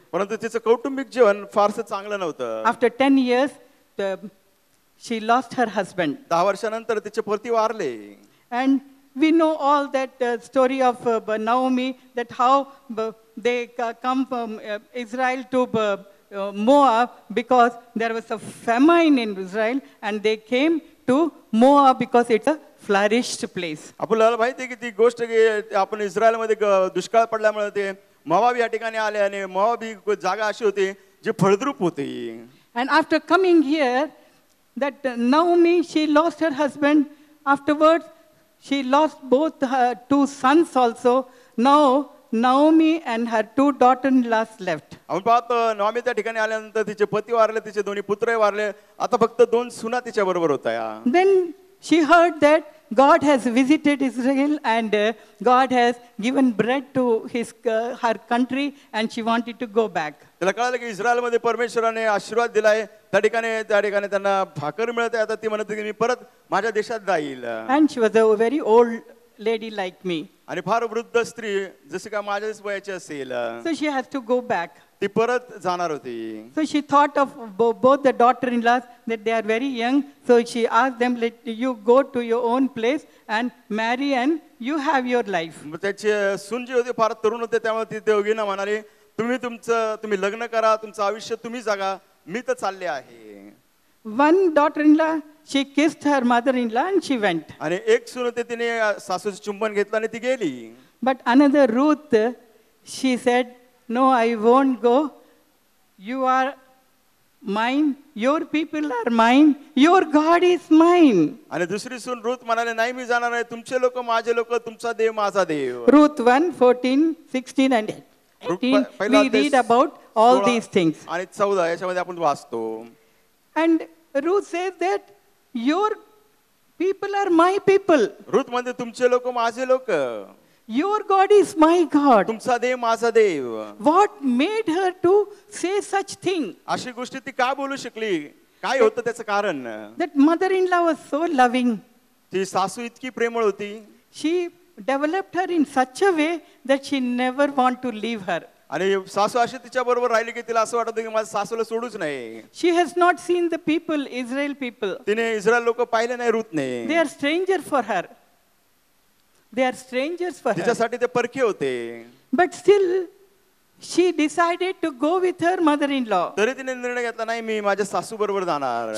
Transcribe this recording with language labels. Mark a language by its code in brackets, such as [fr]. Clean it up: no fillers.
[mr] परंतु तिचं कौटुंबिक जीवन फारसं चांगलं नव्हतं. [en] After 10 years, she lost her husband. [mr] 10 वर्षानंतर तिचे पती वारले. [en] And we know all that story of Naomi, that how they come from Israel to Moab because there was a famine in Israel, and they came to Moab because it's a flourished place. [mr] आपल्याला माहिती आहे की ती गोष्ट की आपण इस्रायलमध्ये दुष्काळ पडल्यामुळे ते मोआब या ठिकाणी आले आणि मोआब ही जागा अशी होती जी फळद्रूप होती. [en] And after coming here, that Naomi, she lost her husband. Afterwards, she lost both her 2 sons also. Now, Naomi and her 2 daughters-in-laws left. [mr] आपण पाहतो नॉमी त्या ठिकाणी आल्यानंतर तिचे पती वारले, तिचे दोन्ही पुत्रही वारले, आता फक्त 2 सुना तिच्या बरोबर होत्या. [en] Then she heard that God has visited Israel and God has given bread to her country, and she wanted to go back. [mr] तिला कळालं की इस्रायलमध्ये परमेश्वराने आशीर्वाद दिलाय, त्या ठिकाणी त्यांना भाकर मिळते. आता ती म्हणते की मी परत माझ्या देशात जाईल. [en] And she was a very old lady like me. [mr] आणि फार वृद्ध स्त्री जशी का माझ्याच वयाची असेल. [en] So she has to go back. [mr] ती परत जाणार होती. [en] So she thought of both the daughter-in-laws that they are very young. So she asked them, let you go to your own place and marry and you have your life. [mr] त्याची सून जी होती फार तरुण होते, त्यामुळे ती दोघींना म्हणाली तुम्ही लग्न करा, तुमचं आयुष्य तुम्ही जगा, मी तर चालले आहे. [en] One daughter-in-law, she kissed her mother-in-law and she went. [mr] आणि एक सून होते, तिने सासूचं चुंबन घेतलं आणि ती गेली. [en] But another Ruth, she said, no, I won't go. You are mine, your people are mine, your God is mine. [mr] आणि दुसरी सून रुथ म्हणाले, नाही मी जाणार नाही, तुमचे लोक माझे लोक, तुमचा देव माझा देव. [en] Ruth 1:14, 16 and 18, we read about all these things. [mr] आणि 14 याच्यामध्ये आपण वाचतो. [en] And Ruth says that your people are my people. [mr] Ruth म्हणते तुमचे लोक माझे लोक, [en] Your God is my God. [mr] तुमचा देव माझा देव. [en] What made her to say such thing? [mr] अशी गोष्टी ती का बोलू शकली? काय होतं त्याचं कारण? [en] That mother-in-law was so loving. [mr] ती सासू इतकी प्रेमळ होती. [en] She developed her in such a way that she never want to leave her. [mr] आणि सासू अशी तिच्या बरोबर राहिली की तिला असं वाटत की माझ्या सासूला सोडूच नाही. [en] She has not seen the people, Israel people. [mr] तिने इस्रायल लोक पाहिले नाही रुथने. [en] They are stranger for her. They are strangers for her. [mr] तिच्यासाठी ते परके होते. [en] But still, she decided to go with her mother-in-law. [mr] तरी तिने निर्णय घेतला, नाही मी माझ्या सासू बरोबर जाणार.